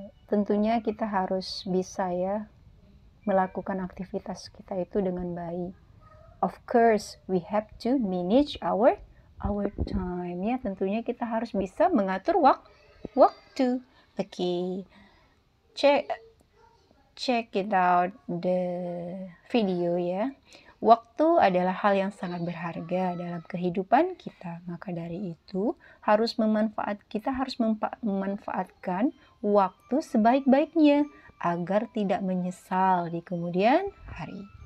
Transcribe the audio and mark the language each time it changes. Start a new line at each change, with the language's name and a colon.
Indonesian: Tentunya kita harus bisa ya melakukan aktivitas kita itu dengan baik.
English: Of course, we have to manage our time ya.
Indonesian: Tentunya kita harus bisa mengatur waktu.
English: Okay, check it out the video ya.
Indonesian: Waktu adalah hal yang sangat berharga dalam kehidupan kita. Maka dari itu kita harus memanfaatkan waktu sebaik-baiknya agar tidak menyesal di kemudian hari.